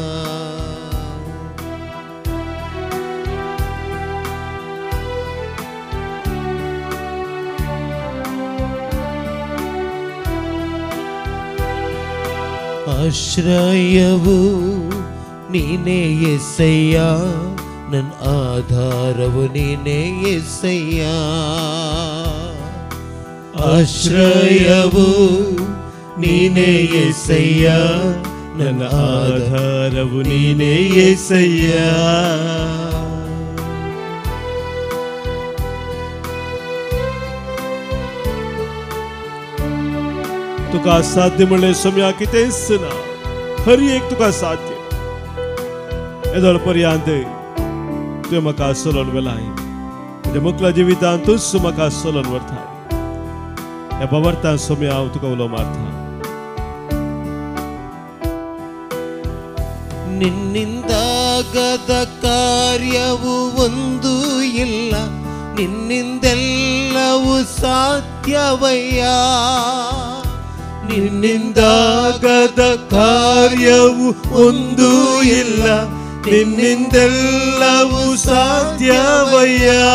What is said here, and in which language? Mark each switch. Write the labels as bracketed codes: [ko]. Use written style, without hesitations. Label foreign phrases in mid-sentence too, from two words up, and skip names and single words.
[kn] ಆಶ್ರಯವು ನೀನೇ येसय्या ನನ್ನ ಆಧಾರವು ನೀನೇ येसय्या. ಆಶ್ರಯವು ನೀನೇ येसय्या ನನ್ನ ಆಧಾರವು ನೀನೇ येसय्या. [kok] तुका साध्य म्हणले सोम्या कितेंच ना. हर एक तुका साध्य. येदोळ पर्यंत तुवें म्हाका चलोवन व्हेलाय. म्हज्या मुखल्या जिवितांत तूंच म्हाका चलोवन व्हरताय. ह्या भावार्थान सोम्या हांव तुका उलो मारता. [kn] ನಿನ್ನಿಂದಾಗದ ಕಾರ್ಯವು ಒಂದು ಇಲ್ಲ, ನಿನ್ನಿಂದೆಲ್ಲವೂ ಸಾಧ್ಯವಯ್ಯ. ನಿನ್ನಿಂದಾಗದ ಕಾರ್ಯವು ಒಂದು ಇಲ್ಲ, ನಿನ್ನಿಂದೆಲ್ಲವೂ ಸಾಧ್ಯವಯ್ಯ.